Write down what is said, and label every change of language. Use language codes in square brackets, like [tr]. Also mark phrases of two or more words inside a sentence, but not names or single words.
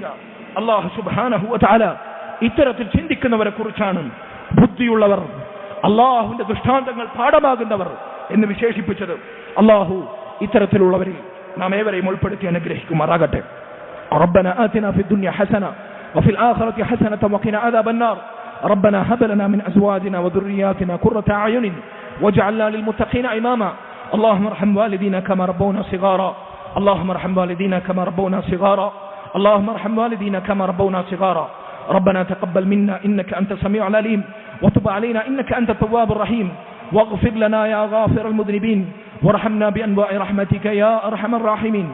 [ml] അല്ലാഹു [ar] سبحانه وتعالى [ml] ഇത്തരത്തിൽ ചിന്തിക്കുന്നവരെ കുറിച്ചാണ് ബുദ്ധിയുള്ളവർ, അള്ളാഹുവിന്റെ ദൃഷ്ടാന്തങ്ങൾ പാഠമാകുന്നവർ എന്ന് വിശേഷിപ്പിച്ചത്. അള്ളാഹു ഇത്തരത്തിലുള്ളവരിൽ നാം ഏവരെയും ഉൾപ്പെടുത്തി അനുഗ്രഹിക്കുമാറാകട്ടെ. [ar] ربنا آتنا في الدنيا حسنة وفي الآخرة حسنة وقنا عذاب النار. ربنا هب لنا من أزواجنا وذرياتنا قرة أعين واجعلنا للمتقين إماما. اللهم ارحم والدينا كما ربونا صغارا. اللهم ارحم والدينا كما ربونا صغارا. اللهم ارحم والدينا كما ربونا صغارا. ربنا تقبل منا إنك أنت السميع العليم وتب علينا إنك أنت التواب الرحيم واغفر لنا يا غافر المذنبين وارحمنا بأنواع رحمتك يا أرحم الراحمين.